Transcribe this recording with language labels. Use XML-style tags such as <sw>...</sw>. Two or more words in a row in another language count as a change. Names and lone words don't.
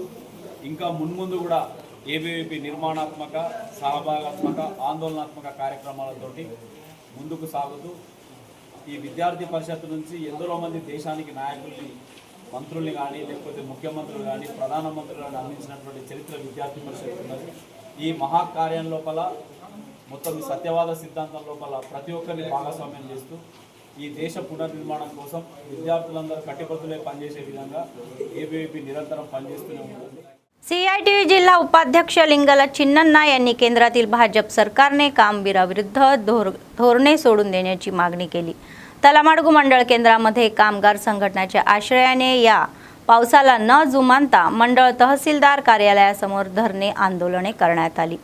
<te>ఇంకా మున్ముందు కూడా ఏబీవీపీ నిర్మాణాత్మక, సహభాగాత్మక, ఆందోళనాత్మక కార్యక్రమాలతోటి ముందుకు సాగుతూ ఈ విద్యార్థి పరిషత్ నుంచి ఎందరో మంది దేశానికి నాయకుల్ని, మంత్రుల్ని కానీ లేకపోతే ముఖ్యమంత్రులు కానీ ప్రధానమంత్రులు కానీ అందించినటువంటి చరిత్ర విద్యార్థి పరిషత్ ఉన్నది. ఈ మహాకార్యం లోపల మొత్తం ఈ సత్యవాద సిద్ధాంతం లోపల ప్రతి ఒక్కరిని భాగస్వామ్యం చేస్తూ ఈ దేశ పునర్నిర్మాణం కోసం విద్యార్థులందరూ కట్టుబడులే పనిచేసే విధంగా ఏబీవీపీ నిరంతరం పనిచేస్తూనే ఉంటుంది.</te> <mr>सीआयटीव्ही जिल्हा उपाध्यक्ष लिंगला चिन्नन्ना यांनी केंद्रातील भाजप सरकारने कामगिराविरुद्ध धोरणे सोडून देण्याची मागणी केली. तलामाडगू मंडळ केंद्रामध्ये कामगार संघटनेच्या आश्रयाने या पावसाला न जुमानता मंडळ तहसीलदार कार्यालयासमोर धरणे आंदोलने करण्यात आली.</mr>